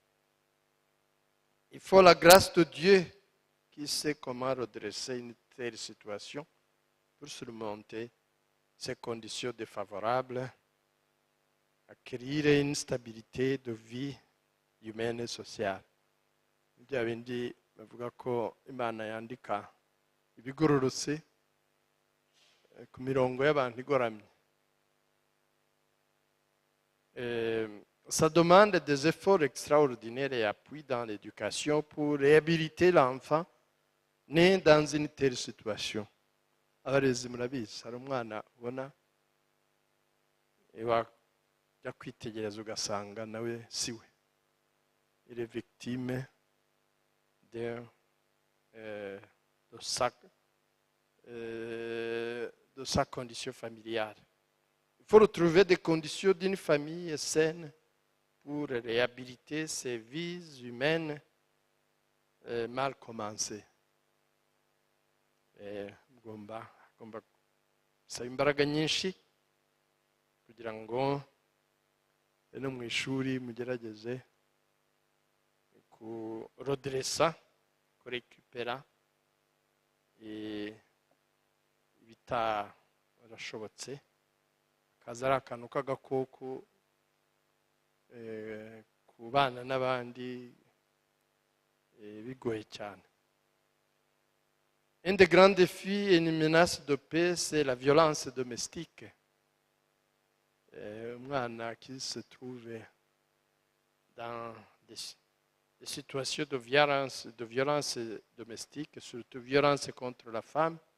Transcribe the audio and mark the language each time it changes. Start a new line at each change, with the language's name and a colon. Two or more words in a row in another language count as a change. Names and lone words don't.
French: Il faut la grâce de Dieu qui sait comment redresser une telle situation pour surmonter ces conditions défavorables, acquérir une stabilité de vie humaine et sociale.
Kinyarwanda: Bya bindi bavuga ko Imana yandika ibigororotse ku mirongo y'abantu igoramye.
French: Ça demande des efforts extraordinaires et appui dans l'éducation pour réhabiliter l'enfant né dans une telle situation.
Kinyarwanda: Abarezi murabizi, hari umwana ubona wajya kwitegereza ugasanga nawe siwe.
French: Il est victime de sa condition familiale. Il faut retrouver des conditions d'une famille saine pour réhabiliter ces vies humaines mal commencées.
Kinyarwanda: bisaba imbaraga nyinshi kugira ngo no mu ishuri mugerageze kuroderesa kurekipera ibitarashobotse, akaza ari akantu k'agakoko ku bana n'abandi bigoye cyane.
French: Un des grands défis et une menace de paix, c'est la violence domestique. Umwana qui se trouve dans des situations de violence domestique, surtout violence contre la femme.